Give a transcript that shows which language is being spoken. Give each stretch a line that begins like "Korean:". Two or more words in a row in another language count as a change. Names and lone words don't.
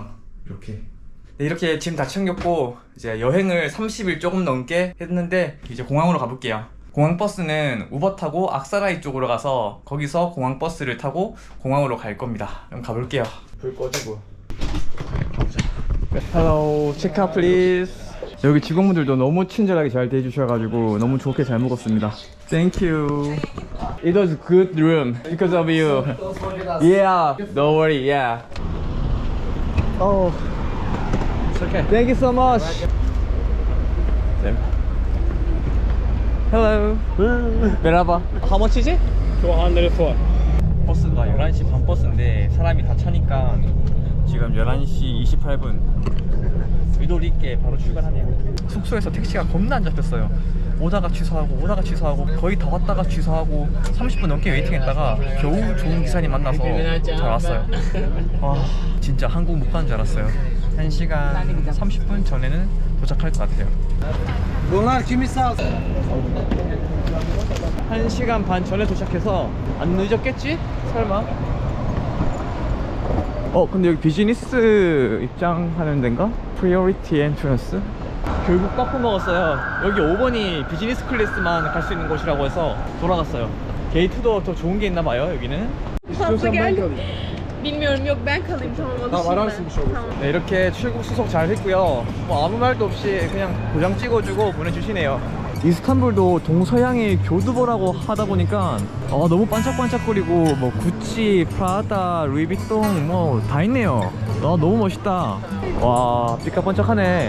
Korean: 이렇게. 네, 이렇게 짐 다 챙겼고 이제 여행을 30일 조금 넘게 했는데 이제 공항으로 가볼게요. 공항 버스는 우버 타고 악사라이 쪽으로 가서 거기서 공항 버스를 타고 공항으로 갈 겁니다. 그럼 가볼게요. 불 꺼지고. 가보자.
English: Hello, check out please.
Korean: 여기 직원분들도 너무 친절하게 잘 대해주셔가지고 너무 좋게 잘 먹었습니다.
English: Thank you. It was good room because of you. Yeah, don't worry. Yeah. Oh, It's okay. thank you so much. Hello. Merhaba. How much is it? 204.
Korean: 버스가 11시 반 버스인데 사람이 다 차니까 지금 11시 28분. 의도리 있게 바로 출발하네요. 숙소에서 택시가 겁나 안 잡혔어요. 오다가 취소하고 거의 다 왔다가 취소하고 30분 넘게 웨이팅했다가 겨우 좋은 기사님 만나서 잘 왔어요. 와, 진짜 한국 못 가는 줄 알았어요. 1시간 30분 전에는 도착할 것 같아요.
Turkish: Bunlar kimi sağ
Korean: 1시간 반 전에 도착해서 안 늦었겠지? 설마? 근데 여기 비즈니스 입장하는 데인가?
English: Priority Entrance?
Korean: 결국 빠꾸 먹었어요. 여기 5번이 비즈니스 클래스만 갈 수 있는 곳이라고 해서 돌아갔어요. 게이트도 더 좋은 게 있나 봐요, 여기는.
Turkish: Bilmiyorum yok ben kalayım tamam o da şimdi. Tamam.
Korean: 네, 이렇게 출국 수속 잘 했고요. 뭐 아무 말도 없이 그냥 도장 찍어주고 보내주시네요. 이스탄불도 동서양의 교두보라고 하다 보니까 너무 반짝반짝거리고 뭐 구찌, 프라다, 루이비통 뭐 다 있네요. 너무 멋있다. 와, 삐까번쩍하네.